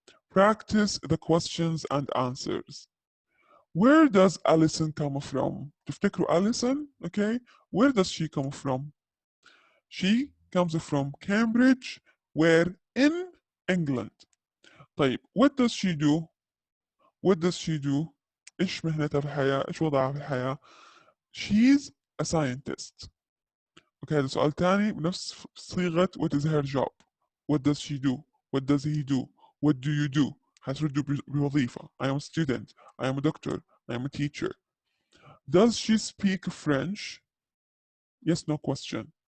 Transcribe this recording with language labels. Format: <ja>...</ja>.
<en>Practice the questions and answers. Where does Alison come from?</en> <ar>تفتكروا</ar> <en>Alison? Okay. Where does she come from? She comes from Cambridge, where in England. طيب what does she do? What does she do?</en> <ar>إيش مهنتها في الحياة؟ إيش وضعها في الحياة؟</ar> <en>She's a scientist.</en> <ar>Okay, هذا سؤال تاني بنفس صيغة</ar> <en>what is her job? What does she do? What does he do? What do you do?</en> <ar>هتردوا بوظيفة.</ar> <en>I am a student. I am a doctor. I am a teacher. Does she speak French? Yes, no question.</en>